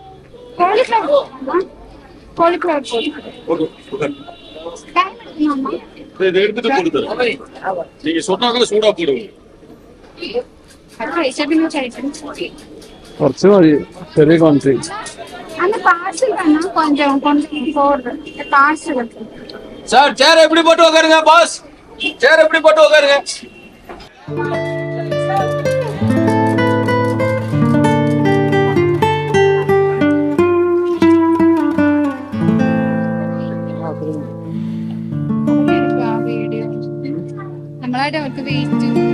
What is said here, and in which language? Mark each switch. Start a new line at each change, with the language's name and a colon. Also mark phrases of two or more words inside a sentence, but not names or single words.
Malayalam: കുറച്ച് മതി, ചെറിയ ക്വാണ്ടിറ്റി.
Tamil: சார் சேர் எப்படி போட்டு உட்காருங்க பாஸ், சேர் எப்படி போட்டு உட்காருங்க.
Malayalam: നമ്മളായിട്ട് അവർക്ക് വെയിറ്റ്